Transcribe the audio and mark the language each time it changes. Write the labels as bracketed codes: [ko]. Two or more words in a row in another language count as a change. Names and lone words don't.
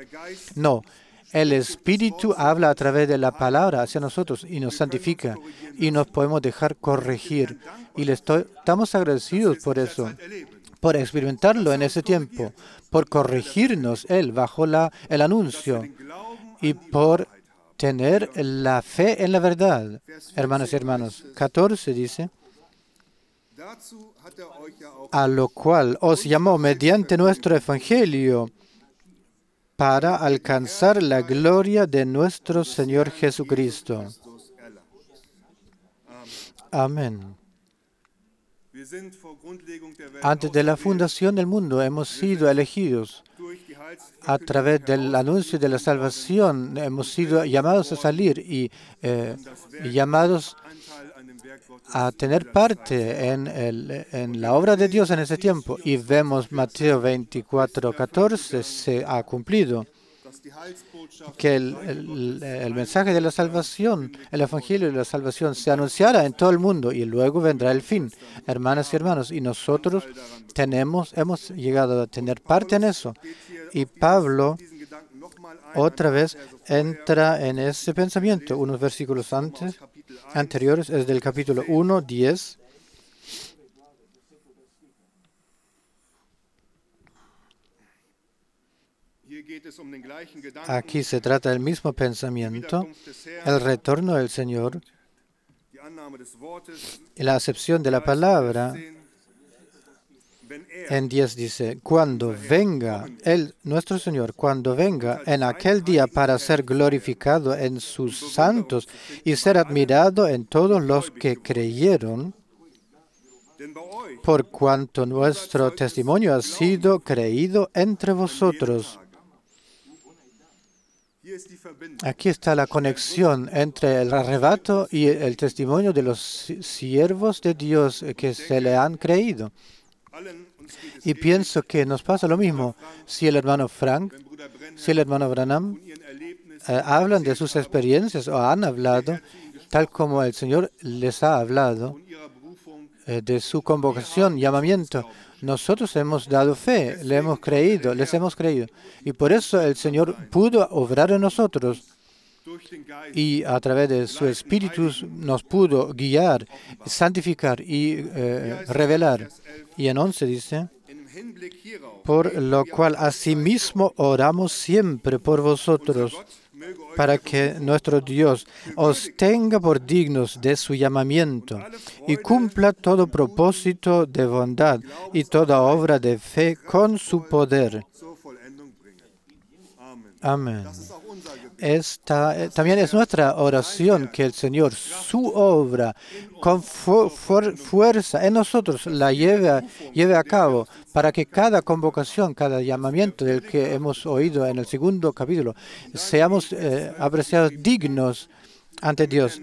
[es] No, el Espíritu habla a través de la palabra hacia nosotros y nos santifica y nos podemos dejar corregir. Y estamos agradecidos por eso, por experimentarlo en ese tiempo, por corregirnos Él bajo el anuncio y por tener la fe en la verdad. Hermanos y hermanos, 14 dice, [de] Dazu hat euch ja auch [es] a lo cual os llamó mediante nuestro evangelio para alcanzar la gloria de nuestro Señor Jesucristo. [de] Christus erlangt. [es] Amén. [de] Wir sind vor Grundlegung der Welt [es] Antes de la fundación del mundo hemos sido elegidos. [de] durch die Heils [es] A través del anuncio de la salvación hemos sido llamados a salir y llamados [de] Anteil an dem Werk Gottes. [es] a tener parte en la obra de Dios en ese tiempo. Y vemos Mateo 24:14 se ha cumplido, [de] Dass die Heilsbotschaft [es] que el mensaje de la salvación, el evangelio de la salvación se anunciará en todo el mundo y luego vendrá el fin. Hermanas y hermanos, y nosotros hemos llegado a tener parte en eso. Y Pablo [de] diesen Gedanken nochmal ein. [es] otra vez entra en ese pensamiento. Unos versículos anteriores es del capítulo 1, 10. [de] Hier geht es um den gleichen Gedanken. [es] Aquí se trata del mismo pensamiento, [de] Wiederkunft des Herrn, [es] el retorno del Señor [de] die Annahme des Wortes. [es] y la acepción de la palabra. [de] Wenn [es] En 10 dice, cuando venga nuestro Señor, cuando venga en aquel día para ser glorificado en sus santos y ser admirado en todos los que creyeron, [de] denn bei euch [es] por cuanto nuestro testimonio ha sido creído entre vosotros. [de] hier ist die Verbindung. [es] Aquí está la conexión entre el arrebato y el testimonio de los siervos de Dios que se le han creído. [de] Allen uns geht es [es] Y pienso que nos pasa lo mismo si el hermano Frank, [de] wenn Bruder Brenner [es] si el hermano Branham [de] von ihren Erlebnissen [es] hablan de sus experiencias o han hablado, tal como el Señor les ha hablado, [de] von ihrer Berufung [es] de su convocación, llamamiento. Nosotros hemos dado fe, les hemos creído. Y por eso el Señor pudo obrar en nosotros [de] durch den Geist [es] y a través de su Espíritu nos pudo guiar, santificar y revelar. Y en 11 dice, [de] im Hinblick hierauf [es] por lo cual asimismo oramos siempre por vosotros, [de] möge euch [es] para que nuestro Dios os tenga por dignos de su llamamiento y cumpla todo propósito de bondad y toda obra de fe con su poder. [de] zur Vollendung bringen. Amen. [es] Amén. [de] Das ist auch unser Gebet. [es] También es nuestra oración que el Señor, su obra, con fuerza en nosotros, la lleve a cabo, para que cada convocación, cada llamamiento del que hemos oído en el segundo capítulo, seamos apreciados dignos ante Dios.